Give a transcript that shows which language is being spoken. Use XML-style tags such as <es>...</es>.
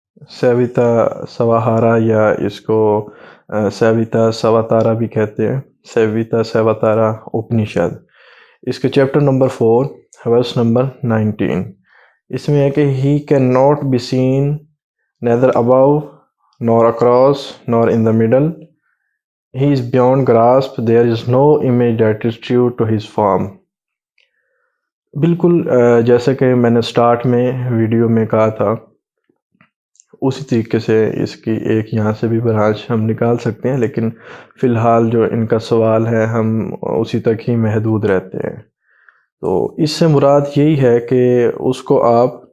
<ur>سیویتا سواہارا، یا اس کو سیویتا سواتارا بھی کہتے ہیں، سیویتا سواتارا اپنیشد۔ اس کے چیپٹر نمبر 4 ورس نمبر 19، اس میں ہے کہ</ur> <en>he cannot be seen neither above nor across nor in the middle He is beyond grasp, there is no image that is true to his form.</en> <ur>بالکل جیسا کہ میں نے سٹارٹ میں video میں کہا تھا، اسی طریقے سے اس کی ایک یہاں سے بھی برانچ ہم نکال سکتے ہیں، لیکن فی الحال جو ان کا سوال ہے ہم اسی تک ہی محدود رہتے ہیں۔ تو اس سے مراد یہی ہے کہ اس کو آپ</ur>